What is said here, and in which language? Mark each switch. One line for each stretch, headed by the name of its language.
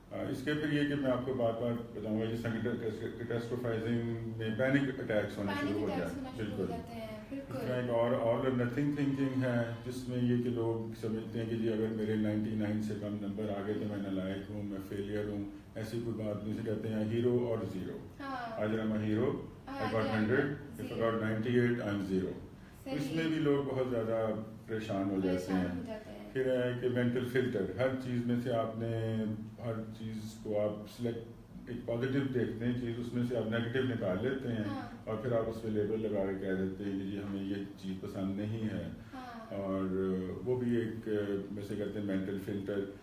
Urdu: اس کے پھر یہ کہ میں آپ کو بات بتاؤں گا, جس کیٹاسٹروفائزنگ میں پینک اٹیکس ہونا شروع ہو جائے. بالکل ایک اور نتھنگ تھنکنگ ہے, جس میں یہ کہ لوگ سمجھتے ہیں کہ جی اگر میرے 99 سے کم نمبر آ گئے تو میں نالائق ہوں, میں فیلئر ہوں. ایسی کوئی بات نہیں. اسے کہتے ہیں ہیرو اور زیرو. آج
English: I'm a hero, I got 100, if I got 98 I'm 0.
Urdu: اس میں بھی لوگ بہت زیادہ پریشان ہو جاتے ہیں. پھر ہے کہ مینٹل فلٹر, ہر چیز میں سے آپ نے ہر چیز کو آپ سلیکٹ ایک پازیٹیو دیکھتے ہیں چیز, اس میں سے آپ نیگیٹو نکال لیتے ہیں اور پھر آپ اس پہ لیبل لگا کے کہہ دیتے ہیں کہ جی ہمیں یہ چیز پسند نہیں ہے, اور وہ بھی ایک ویسے کہتے ہیں مینٹل فلٹر.